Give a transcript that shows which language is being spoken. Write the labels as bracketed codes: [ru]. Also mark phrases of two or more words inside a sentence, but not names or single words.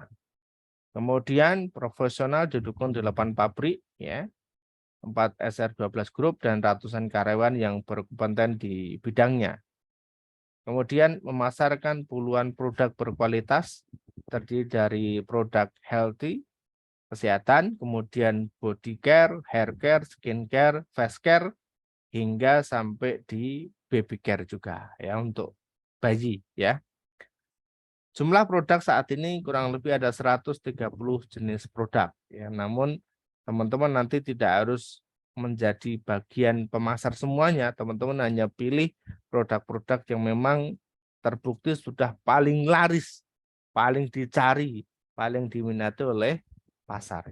[id] Kemudian profesional didukung 8 pabrik, ya, 4 SR12 Group dan ratusan karyawan yang berkompeten di bidangnya. Kemudian memasarkan puluhan produk berkualitas terdiri dari produk healthy, kesehatan, kemudian [en] body care, hair care, skin care, face care, [id] hingga sampai di [en] baby care [id] juga, ya, untuk bayi, ya. Jumlah produk saat ini kurang lebih ada 130 jenis produk, ya. Namun teman-teman nanti tidak harus menjadi bagian pemasar semuanya, teman-teman hanya pilih produk-produk yang memang terbukti sudah paling laris, paling dicari, paling diminati oleh pasar.